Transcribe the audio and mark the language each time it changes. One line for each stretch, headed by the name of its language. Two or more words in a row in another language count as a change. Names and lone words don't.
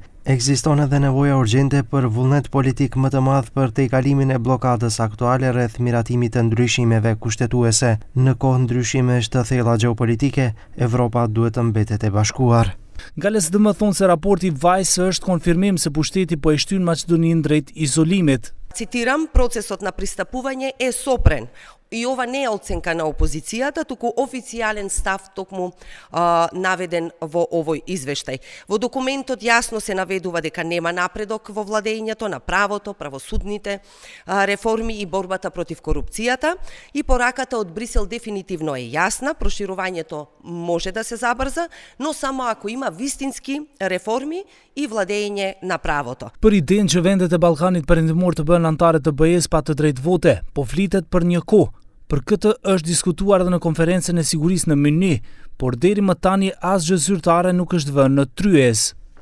Albanian: Ekziston edhe nevoja urgjente për vullnet politik më të madh për tejkalimin e bllokadës aktuale rreth miratimit të ndryshimeve kushtetuese. Në kohë ndryshimesh të thella gjeopolitike, Evropa duhet të mbetet e bashkuar. Nga LSDM thonë se raporti Vajs është konfirmim se pushteti po e shtyn Maqedoninë drejt izolimit.
Macedonian: Цитирам, процесот на пристапување е сопрен. И ова не е оценка на опозицијата, туку официјален став токму наведен во овој извештај. Во документот јасно се наведува дека нема напредок во владењето на правото, правосудните реформи и борбата против корупцијата и пораката од Брисел дефинитивно е јасна, проширувањето може да се забрза, но само ако има вистински реформи и владење на правото.
Albanian: Për idenë që vendet e Ballkanit Perëndimor të bëhen antare të BE-s pa të drejtë vote, po flitet për një kohë. Për këtë është diskutuar edhe në konferencën e sigurisë në Mynih, por deri më tani asgjë zyrtare nuk është vënë në tryezë.